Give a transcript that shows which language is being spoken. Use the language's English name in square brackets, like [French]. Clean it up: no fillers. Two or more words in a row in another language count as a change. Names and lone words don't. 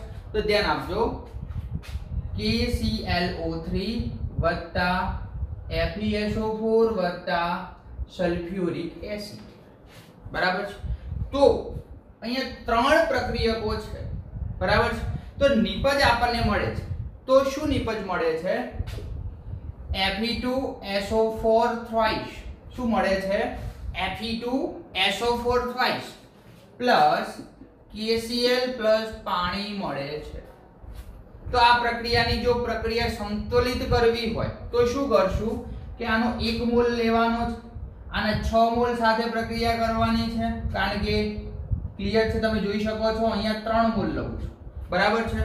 [Gujarati] તો ધ્યાન આપજો, KClO3 વત્તા FeSO4 વત્તા [English] sulphuric acid, [Gujarati] બરાબર છે। તો અહીંયા 3 પ્રક્રિયકો છે, બરાબર છે। તો નિપજ આપણને મળે છે, તો શું નિપજ મળે છે? [English] Fe2SO4 thrice, [Gujarati] શું મળે છે? Fe2SO4 thrice પ્લસ KCl પ્લસ પાણી મળે છે। તો આ પ્રક્રિયાની જો પ્રક્રિયા સંતુલિત કરવી હોય તો શું કરશું કે આનો 1 મોલ લેવાનો છે, આને 6 મોલ સાથે પ્રક્રિયા કરવાની છે, કારણ કે ક્લિયર છે, તમે જોઈ શકો છો અહીંયા 3 મોલ લઉં છું, બરાબર છે।